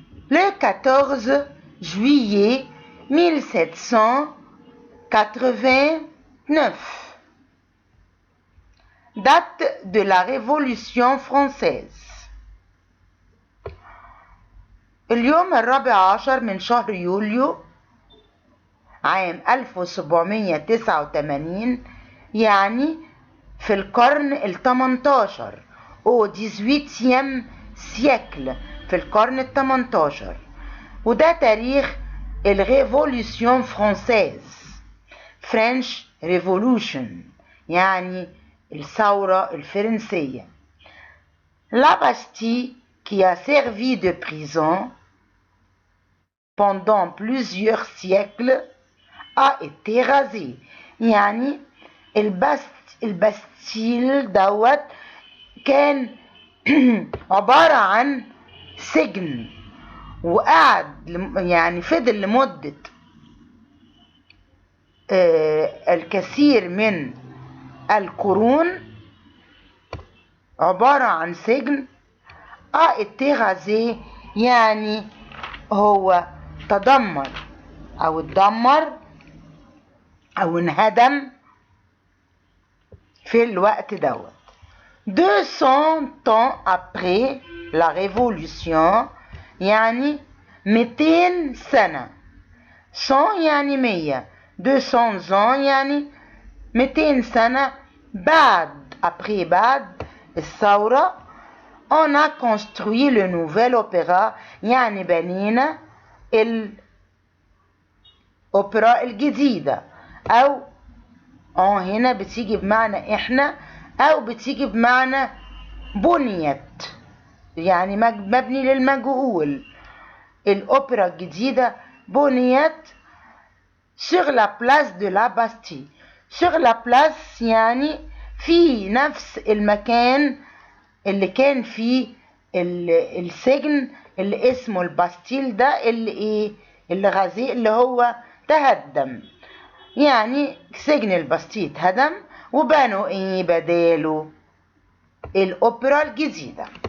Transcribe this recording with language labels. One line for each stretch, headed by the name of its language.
French: Le 14 juillet 1789, date de la Révolution française.
Arabic: اليوم 14 من شهر يوليو عام 1789، يعني في القرن ال18
French: au 18e siècle،
Arabic: في القرن ال18، وده تاريخ الريفولوشن فرانسيز،
English: French Revolution،
Arabic: يعني الثورة الفرنسية.
French: La Bastille, qui a servi de prison pendant plusieurs siècles, a été rasée.
Arabic: يعني الباستيل دوت كان عبارة عن سجن، وقعد يعني فضل لمدة الكثير من القرون عبارة عن سجن.
French: a été rasé
Arabic: يعني هو تدمر أو اتدمر أو انهدم في الوقت دوت.
French: 200 ans après la Révolution،
Arabic: يعني 200 سنة. 100 يعني 100.
French: 200 ans
Arabic: يعني 200 سنة بعد بعد الثورة.
French: On a construit le nouvel opéra،
Arabic: يعني بنينا الأوبرا الجديدة، أو هنا بتيجي بمعنى إحنا أو بتيجي بمعنى بنيت، يعني مبني للمجهول. الأوبرا الجديدة بنيت
French: sur la place de la Bastille. sur la place
Arabic: يعني في نفس المكان اللي كان فيه السجن اللي اسمه الباستيل ده، اللي غازي اللي هو تهدم. يعني سجن الباستيل اتهدم وبنوا بداله الأوبرا الجديدة.